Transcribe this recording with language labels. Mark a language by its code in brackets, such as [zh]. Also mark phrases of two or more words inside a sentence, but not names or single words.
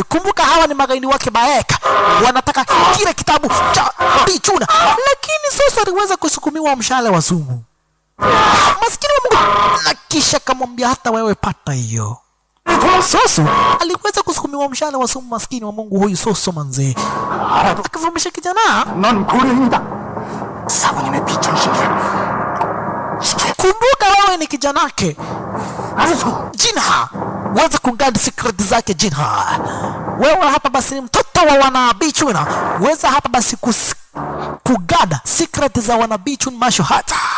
[sw] Kumbuka hawa ni magaidi wake Bahek, wanataka kile kitabu cha Bichuna, lakini sasa aliweza kusukumiwa mshale wa sumu. Maskini wa Mungu, na kisha kamwambia hata wewe pata hiyo. Soso aliweza kusukumiwa mshale wa sumu, maskini wa Mungu huyu Soso manze. Akavumisha kijana, [ko] 난 고려인이다. 사부님의 비천신을 [sw] kumbuka wewe ni kijana wake Jinha, weza kungadi secret zake Jinha. Wewe hapa basi ni mtoto wa wana Bichuna, weza hapa basi kugada secret za wana Bichuna [en] martial art.